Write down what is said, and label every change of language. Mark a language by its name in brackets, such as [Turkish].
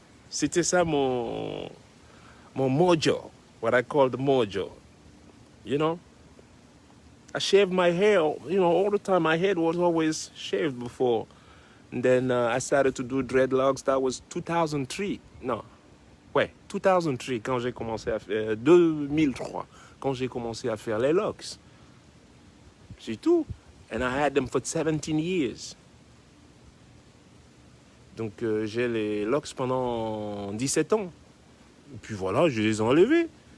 [French] C'était ça mon mojo, [English] what I call the mojo. You know? I shaved my hair, all the time. My head was always shaved before. And then I started to do dreadlocks. That was 2003. No. [French] Ouais, 2003, quand j'ai commencé à faire... 2003, quand j'ai commencé à faire les locks. C'est tout. [English] And I had them for 17 years. [French] Donc j'ai les locks pendant 17 ans. Et puis voilà, je les ai enlevés.